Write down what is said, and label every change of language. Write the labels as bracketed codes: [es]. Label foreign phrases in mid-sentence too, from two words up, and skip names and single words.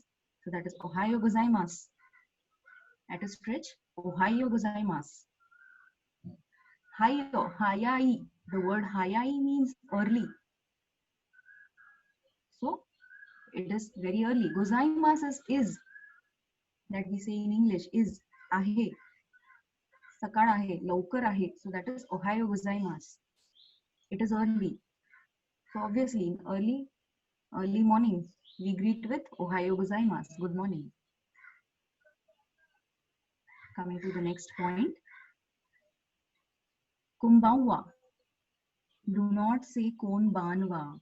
[en] So that is [ja] Ohayo gozaimasu. [en] At a stretch, [ja] Ohayo gozaimasu. Hayo, hayai. [en] The word hayai means early. So it is very early. Gozaimasu is that we say in English is ahe. [mr] Sakal ahe, laukar ahe. [en] So that is [ja] Ohayo gozaimasu. [en] It is early. So obviously in early morning, we greet with [ja] Ohayo gozaimasu. [en] Good morning. Coming to the next point. Kumbawa. Do not say konbanwa.